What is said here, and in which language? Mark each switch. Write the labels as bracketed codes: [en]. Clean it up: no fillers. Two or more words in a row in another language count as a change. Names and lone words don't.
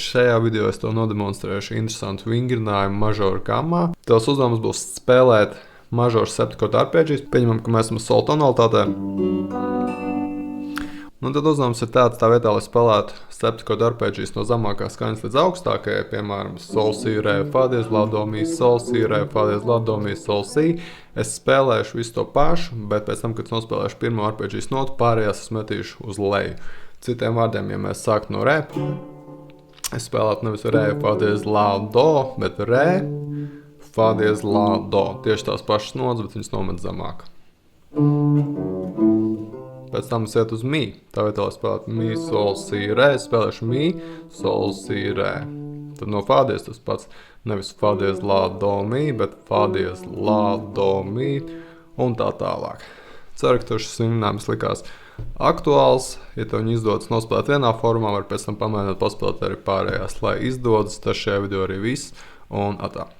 [lv] Šajā video es tev nodemonstrēšu interesantu vingrinājumu mažoru gammā. Tavs uzdevums būs spēlēt mažoru septikordu arpēģijas. Pieņemam, ka mēs esam sol tonalitātē. Un tad uzdevums ir tāds, tā vietā, lai spēlētu septikordu arpēģijas no zemākās skaņas līdz augstākajai, piemēram, sol, si, re, fa, diez, la, do, mi, sol, si, re, fa, diez, la, do, mi, sol, si. Es spēlēšu visu to pašu, bet pēc tam, kad es nospēlēšu pirmo arpēģijas notu, pārējās es metīšu uz leju. Citiem vārdiem, ja mēs sāktu no re, es spēlētu nevis re, fa, diez, la, do, bet re, fa, diez, la, do. Tieši tās pašas notas, bet viņas nomet zemāk. Pēc tam es iet uz mi. Tā vietā, lai spēlētu mi, sol, si, re, spēlēšu mi, sol, si, re. Tad no fa diez tas pats. Nevis fa, diez, la, do, mi, bet fa, diez, la, do, mi un tā tālāk. Ceru, ka tev šis vingrinājums likās aktuāls. Ja tev viņu izdodas nospēlēt vienā formā, var pēc tam pamēģināt paspēlēt arī pārējās. Lai izdodas, tas šajā video arī viss. Un atā.